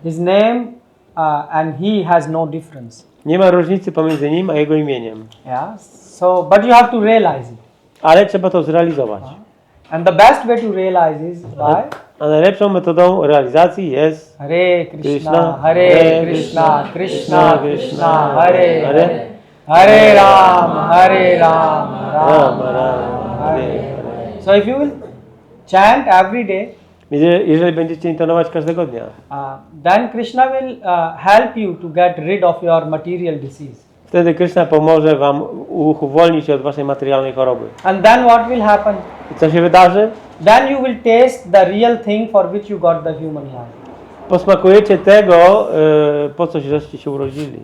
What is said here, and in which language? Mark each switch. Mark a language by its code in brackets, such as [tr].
[en] his name and he has no difference. [pl] nie ma różnicy pomiędzy nim a Jego imieniem. [en] Yeah. So, but you have to realize it. [pl] Ale trzeba to zrealizować. [en] And the best way to realize is by [pl] A najlepszą metodą realizacji jest [sa] Hare Krishna, Krishna, Hare Hare Krishna, Krishna, Krishna Krishna, Hare Hare, Hare Ram, Hare Ram, Ram, Ram Ram, Hare Hare. [en] Hare. So if you will chant every day, [pl] Jeżeli będziecie intonować każdego dnia, [en] then Krishna will help you to get rid of your material disease. [pl] wtedy Krishna pomoże wam uwolnić się od waszej materialnej choroby. [en] And then what will happen? [pl] I co się wydarzy? [en] Then you will taste the real thing for which you got the human life. [pl] Posmakujecie tego, po co żeście się urodzili.